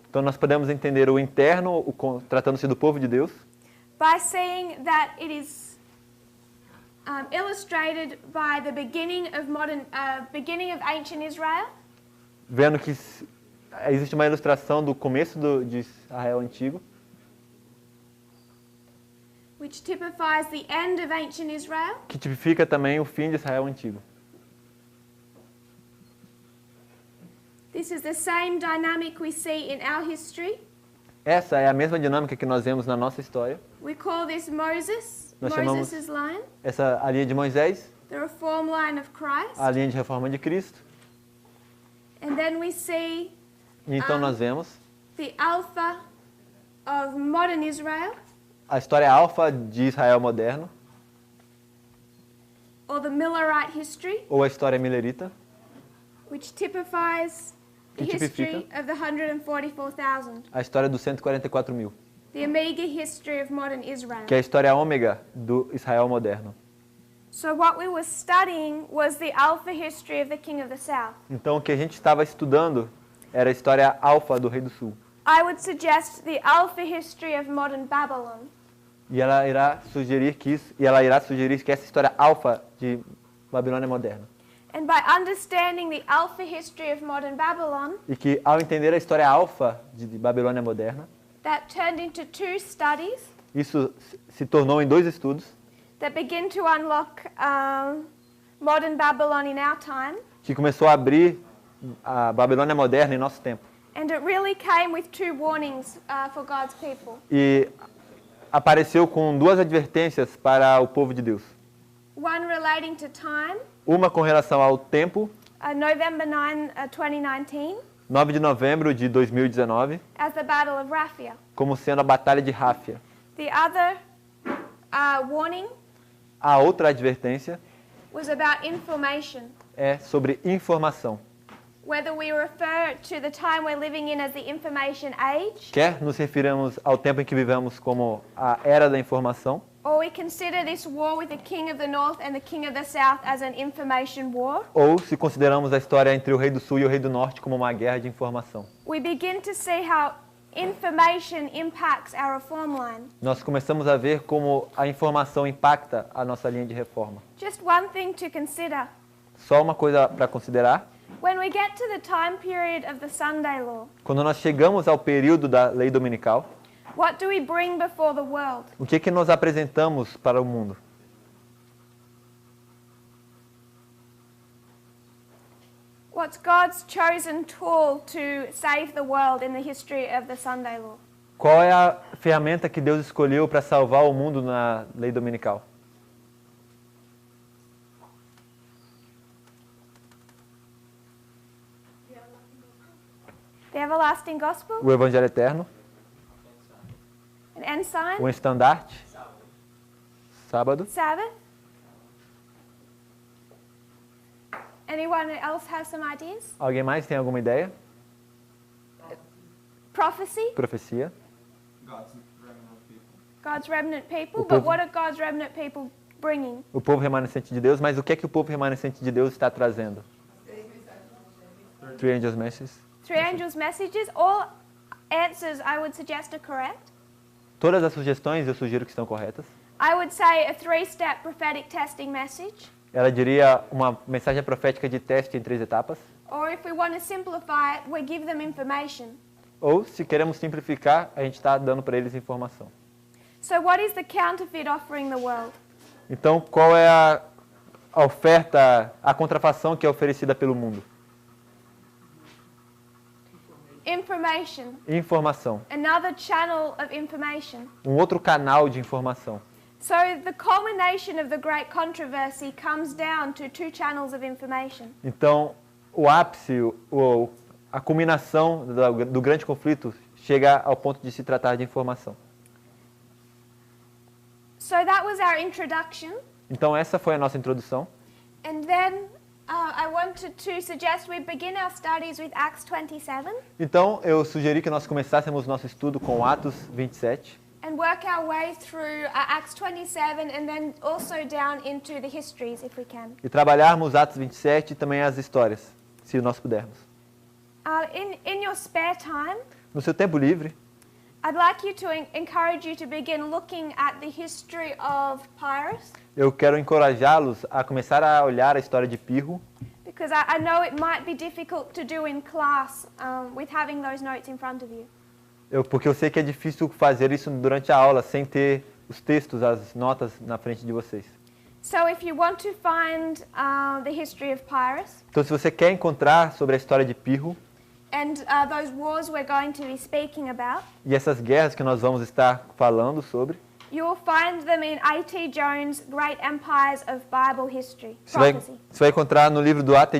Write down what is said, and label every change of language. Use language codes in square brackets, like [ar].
[pt] Então nós podemos entender o interno, tratando-se do povo de Deus, [en] by seeing that it is illustrated by the beginning of ancient Israel, [pt] vendo que existe uma ilustração do começo de Israel antigo, [en] which typifies the end of ancient Israel, [pt] que tipifica também o fim de Israel antigo. [en] This is the same dynamic we see in our history. [pt] Essa é a mesma dinâmica que nós vemos na nossa história. [en] We call this Moses, [pt] Nós chamamos [en] Moses' line, [pt] a linha de Moisés, [en] the reform line of Christ. [pt] a linha de reforma de Cristo. [en] And then we see [pt] E então nós vemos [en] the alpha of modern Israel, [pt] a história alfa de Israel moderno, [en] or the Millerite history, [pt] ou a história milerita, [en] which typifies the [pt] Que [en] history [pt] tipifica? [en] of the 144,000. [pt] a história dos 144 mil, [en] The omega history of modern Israel. [pt] que é a história ômega do Israel moderno. [en] So what we were studying was the alpha history of the King of the South. [pt] Então o que a gente estava estudando era a história alfa do Rei do Sul. [en] I would suggest the alpha history of modern Babylon. [pt] E ela irá sugerir que essa história alfa de Babilônia moderna. [en] And by understanding the alpha history of modern Babylon, [pt] E que ao entender a história alfa de Babilônia moderna, [en] that turned into two studies [pt] isso se tornou em 2 estudos [en] that begin to unlock modern Babylon in our time. [pt] que começou a abrir a Babilônia moderna em nosso tempo. [en] And it really came with two warnings for God's people. [pt] E apareceu com 2 advertências para o povo de Deus. [en] One relating to time, [pt] Uma com relação ao tempo, [en] November 9, 2019, [pt] 9 de novembro de 2019, [en] as the Battle of Raphia. [pt] como sendo a Batalha de Ráfia. [en] The other warning [pt] A outra advertência [en] was about information, [pt] é sobre informação. [en] whether we refer to the time we're living in as the information age, [pt] Quer nos referimos ao tempo em que vivemos como a era da informação, [en] or we consider this war with the King of the North and the King of the South as an information war, [pt] ou se consideramos a história entre o Rei do Sul e o Rei do Norte como uma guerra de informação. [en] we begin to see how information impacts our reform line. [pt] Nós começamos a ver como a informação impacta a nossa linha de reforma. [en] Just one thing to consider. [pt] Só uma coisa para considerar: [en] When we get to the time period of the Sunday law, [pt] quando nós chegamos ao período da lei dominical, [en] what do we bring before the world? [pt] o que nós apresentamos para o mundo? [en] What's God's chosen tool to save the world in the history of the Sunday law? [pt] Qual é a ferramenta que Deus escolheu para salvar o mundo na lei dominical? [en] The everlasting gospel, [pt] o evangelho eterno, [en] an ensign, [pt] o estandarte, sábado. [en] Sabbath. Anyone else have some ideas? [pt] Alguém mais tem alguma ideia? [en] Prophecy, [pt] Profecia. [en] God's remnant people, [pt] O [en] but [pt] povo- [en] what are God's remnant people bringing? [pt] O povo remanescente de Deus, mas o que é que o povo remanescente de Deus está trazendo? [en] Three angels' messages. Three angels' messages. All answers I would suggest are correct. [pt] Todas as sugestões eu sugiro que estão corretas. [en] I would say a three-step prophetic testing message. [pt] Ela diria uma mensagem profética de teste em 3 etapas. [en] Or if we want to simplify it, we give them information. [pt] Ou, se queremos simplificar, a gente está dando para eles informação. [en] So what is the counterfeit offering the world? [pt] Então, qual é a oferta, a contrafação que é oferecida pelo mundo? [en] Information. [pt] Informação. [en] Another channel of information. [pt] Um outro canal de informação. [en] So the culmination of the great controversy comes down to 2 channels of information. [pt] Então, o ápice, a culminação do grande conflito chega ao ponto de se tratar de informação. [en] So that was our introduction. [pt] Então, essa foi a nossa introdução. [en] And then I wanted to suggest we begin our studies with Acts 27 [pt] Então, eu sugeri que nós começássemos nosso estudo com Atos 27 [en] and work our way through Acts 27 and then also down into the histories if we can. [pt] e trabalharmos Atos 27 e também as histórias, se nós pudermos. [en] In your spare time, [pt] No seu tempo livre, [en] I'd like you to encourage you to begin looking at the history of Pyrrhus, [pt] eu quero encorajá-los a começar a olhar a história de Pirro, [en] because I know it might be difficult to do in class with having those notes in front of you. [pt] porque eu sei que é difícil fazer isso durante a aula sem ter os textos, as notas na frente de vocês. [en] So if you want to find the history of Pyrrhus [pt] Então, se você quer encontrar sobre a história de Pirro [en] and those wars we're going to be speaking about, [pt] e essas guerras que nós vamos estar falando sobre, [en] you will find them in A.T. Jones' Great Empires of Bible History, [pt] você [en] Prophecy. [pt] vai encontrar no livro do A.T.